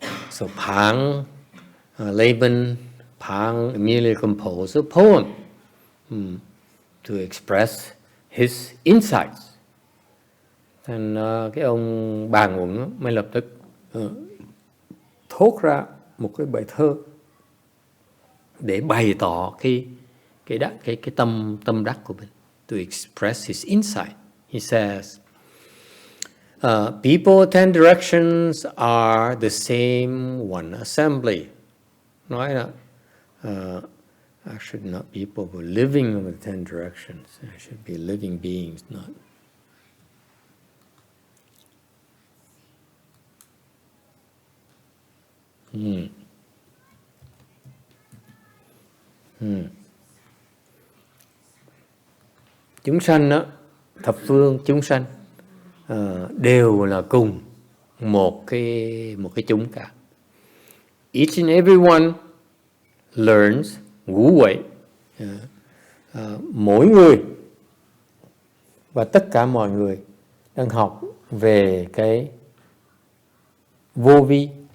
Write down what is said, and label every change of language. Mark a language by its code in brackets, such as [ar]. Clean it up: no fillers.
[en] So Pang, Layman Pang immediately composed a poem to express his insights. [vi] Thành cái ông Bàn Uẩn mới lập tức thốt ra một cái bài thơ để bày tỏ cái tâm đắc của mình, [en] to express his insight. He says, people 10 directions are the same one assembly. [vi] Nói là [en] actually not people who are living in the 10 directions. It should be living beings, not. [vi] Chúng sanh đó, thập phương chúng sanh đều là cùng một cái chúng cả. [en] Each and every one learns ngũ huệ. [vi] Mỗi người và tất cả mọi người đang học về cái vô vi.